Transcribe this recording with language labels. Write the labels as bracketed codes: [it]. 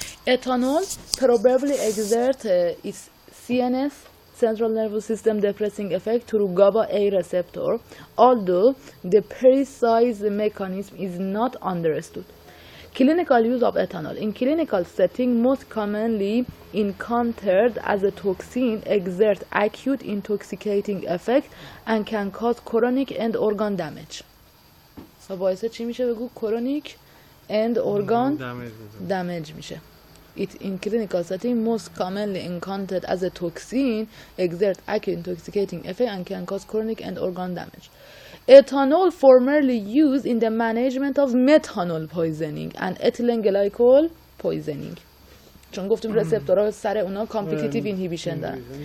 [en] Ethanol probably exert its CNS central nervous system depressing effect through GABA A receptor, although the precise mechanism is not understood. Clinical use of ethanol. In clinical setting, most commonly encountered as a toxin, exert acute intoxicating effect and can cause chronic end organ damage. [fa] و باعث چی میشه بگو؟ [en] chronic end organ damage [fa] میشه. [en] It in clinical setting most commonly encountered as a toxin, exert acute intoxicating effect and can cause chronic end organ damage. Ethanol formerly used in the management of methanol poisoning and ethylene glycol poisoning. [fa] چون گفتیم رسپتورها سر اونا [en] competitive inhibition [fa] دارن.